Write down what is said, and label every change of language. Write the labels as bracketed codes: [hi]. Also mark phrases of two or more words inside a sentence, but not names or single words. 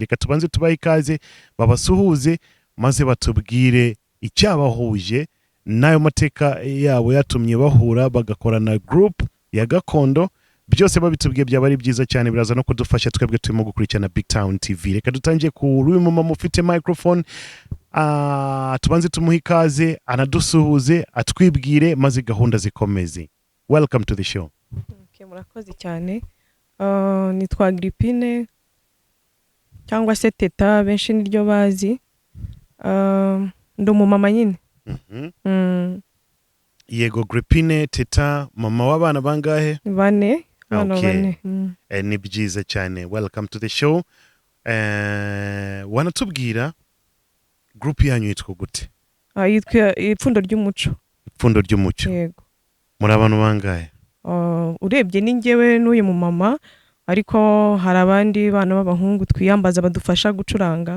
[rw] Reka tubanze tubaye ikaze babasuhuze maze batubwire icyabahuje nayo mateka yabo yatumye bahura bagakorana group ya gakondo. Byose babitubwiye byaba ari byiza cyane, biraza no kudufasha twebwe turimo gukurikirana Big Town TV. Reka dutangiye kuri uyu mama ufite microphone, tubanze tumuhe ikaze anadusuhuze atwibwire maze gahunda zikomeze. [en] Welcome to the show. [rw] Okay, murakoze cyane. Nitwa Agripine cyangwa se Teta benshi niryo bazi. Ndo mu mama nyine. Yego, Agripine, Teta, mama w'abana bangahe? 4. Okay. Ni byiza cyane. [en] Welcome to the show. [rw] Wanatubwira group yanyu yitwa gute? Yitwa Ipfundo ry'umuco. Ipfundo ry'umuco. Yego. Muri abantu bangahe? Urebye ni ngewe n'uyu mu mama, ariko hari abandi bana b'abahungu twiyambaza badufasha gucuranga.